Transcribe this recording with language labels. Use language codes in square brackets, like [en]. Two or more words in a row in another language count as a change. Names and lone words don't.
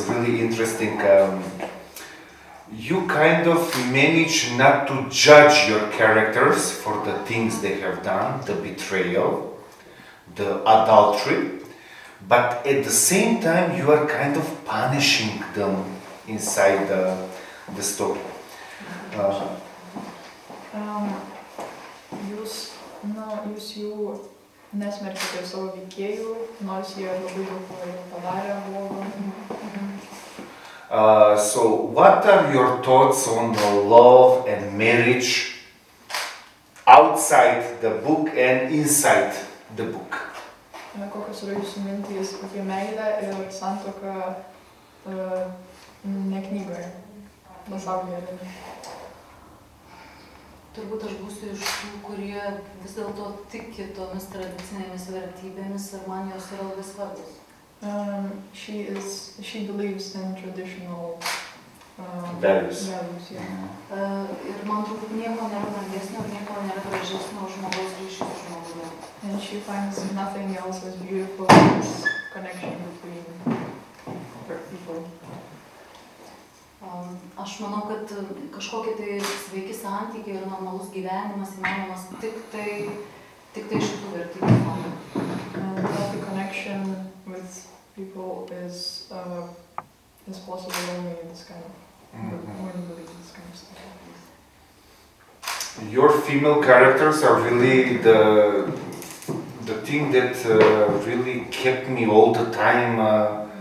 [en] It's really interesting. you kind of manage not to judge your characters for the things they have done, the betrayal, the adultery, but at the same time you are kind of punishing them inside the story. [lt] Jūs jų nesmerkite savo veikėjų, nors jie labai daug padarė blogo. [en] So what are your thoughts on the love and marriage outside the book and inside the book? [lt] Kokios yra jūsų mintys apie meilę ir santuoką ne knygoje, pasaulyje? Turbūt aš būsiu iš tų, kurie vis dėlto tiki tomis tradicinėmis vertybėmis ir man jos yra labai svarbios. [en] She believes in traditional values. [lt] Ir man turbūt nieko nėra brangesnio, nieko nėra gražesnio už žmogaus ryšį su žmogumi. [en] And she finds nothing else as beautiful as this connection between people. [lt] Aš manau, kad kažkokie tai sveiki santykiai ir normalus gyvenimas įmanomas tik tai šitų vertybių fonde. [en] The connection with people is possible only in this kind of when you believe this kind of stuff. Your female characters are really the thing that really kept me all the time